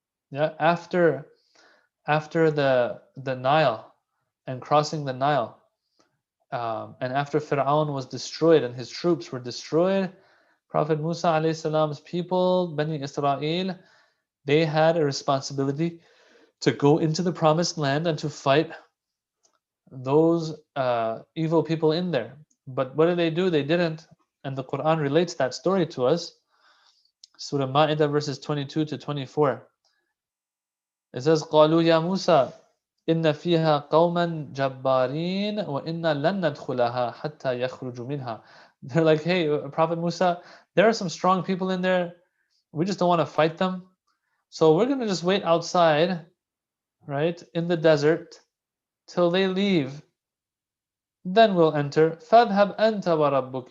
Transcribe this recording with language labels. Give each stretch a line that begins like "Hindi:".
English: Yeah, after the Nile and crossing the Nile, and after Fir'aun was destroyed and his troops were destroyed, Prophet Musa alayhi salam's people, Bani Israel, they had a responsibility to go into the promised land and to fight those evil people in there. But what did they do? They didn't. And the Quran relates that story to us. Surah Ma'idah verses 22 to 24. It says,
Arabic: قالوا يا موسى إن فيها قوما جبارين وإنا لن ندخلها حتى يخرجوا منها.
English: They're like, hey, Prophet Musa, there are some strong people in there. We just don't want to fight them. So we're going to just wait outside, right, in the desert till they leave. Then we'll enter.
Arabic: فَاذْهَبْ أَنْتَ وَرَبُّكَ.